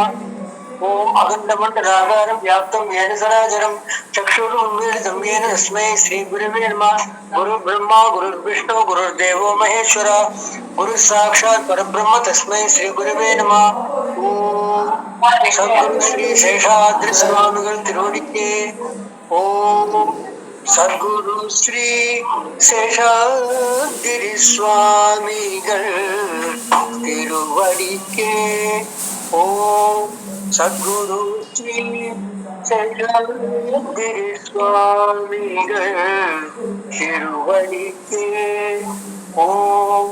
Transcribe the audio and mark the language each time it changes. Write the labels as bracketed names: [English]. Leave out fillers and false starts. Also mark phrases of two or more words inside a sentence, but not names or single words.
[Sanskrit] ओम अखण्डमण्डलाकारं व्याप्तं येन सराचरं चक्षुरुन्मीलितं येन तस्मै श्रीगुरवे नमः। गुरु ब्रह्मा गुरुर्विष्णु गुरुर्देवो महेश्वर गुरु साक्षात् परब्रह्म तस्मै श्री गुरुवे नमः। ओम सद्गुरु श्री [Tamil] சேஷாத்ரி சுவாமிகள் திருவடிக்கே ஓம். சத்குரு ஸ்ரீ சேஷாத்ரி சுவாமிகள் திருவடிக்கே ஓம். சத்குரு ஸ்ரீ சேஷாத்ரி சுவாமிகள் திருவடிக்கே ஓம்.